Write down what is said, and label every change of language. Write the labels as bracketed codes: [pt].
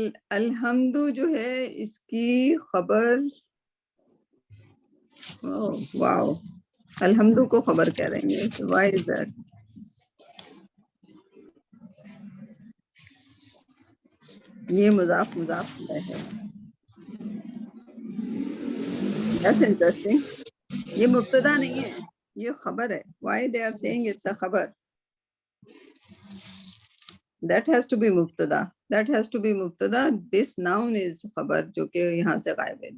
[ur] الحمد جو ہے اس کی خبر، واو، الحمد کو خبر کہہ رہے ہیں. [en] Why is that? [ur] یہ مضاف ہے. [en] That's interesting. [ur] یہ مبتدا نہیں ہے، یہ خبر ہے. [en] Why they are saying it's a خبر؟ That has to be مبتدا. That has to be مبتدا. This noun is [ur] خبر جو کہ یہاں سے غائب ہے.